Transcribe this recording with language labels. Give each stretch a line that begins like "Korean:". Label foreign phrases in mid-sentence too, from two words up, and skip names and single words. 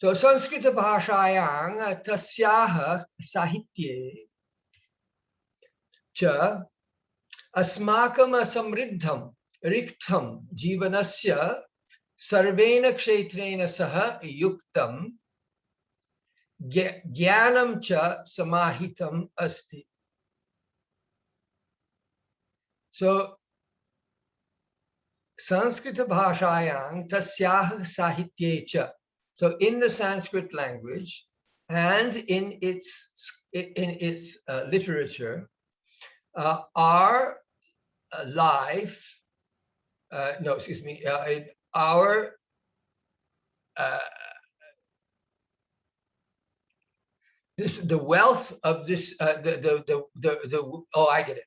Sanskrit: So Sanskrit भाषायां तस्याः साहित्ये च अस्माकं समृद्धं रिक्थं जीवनस्य सर्वेण क्षेत्रेण सह युक्तं ज्ञानं च समाहितम् अस्ति. So Sanskrit भाषायां तस्याः साहित्ये च.
English: So in the Sanskrit language and in its literature, our life, no, excuse me, our the wealth of this, oh, I get it.